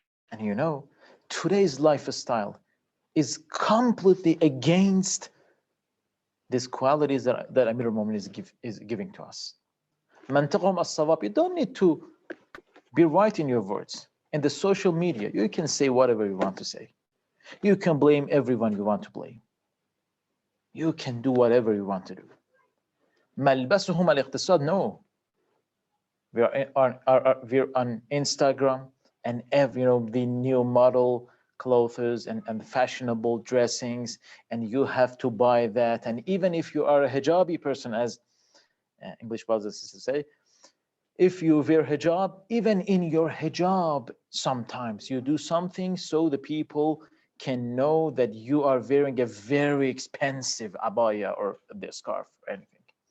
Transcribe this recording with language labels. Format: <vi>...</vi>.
<en>And you know, today's lifestyle is completely against these qualities that Amir al-Mu'minin is giving to us.</en> <ar>Mantaqum as-sawab,</ar> <en>you don't need to be right in your words. In the social media, you can say whatever you want to say. You can blame everyone you want to blame. You can do whatever you want to do.</en> <ar>ملبسهم الاقتصاد,</ar> <en>no. We're on Instagram and every, the new model clothes and fashionable dressings, and you have to buy that. And even if you are a hijabi person, as English brothers and sisters say, if you wear hijab, even in your hijab, sometimes you do something so the people can know that you are wearing a very expensive abaya or the scarf or anything.</en>